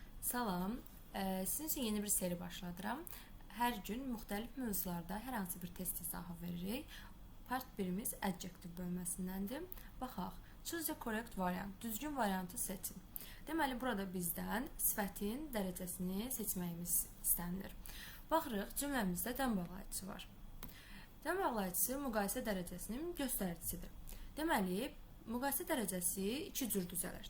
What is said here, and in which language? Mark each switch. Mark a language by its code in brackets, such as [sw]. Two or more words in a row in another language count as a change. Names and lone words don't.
[az] Salam, sizin üçün yeni bir seri başladıram. Hər gün müxtəlif mövzularda hər hansı bir test izahı veririk. Part 1-imiz adjective bölməsindəndir. Baxaq, [en] choose the correct variant, [az] düzgün variantı seçin. Deməli, burada bizdən sifətin dərəcəsini seçməyimiz istənilir. Baxırıq, cümləmizdə dən bağlayıcısı var. Dən bağlayıcısı müqayisə dərəcəsinin göstəricisidir. Deməli, müqayisə dərəcəsi iki cür düzəlir.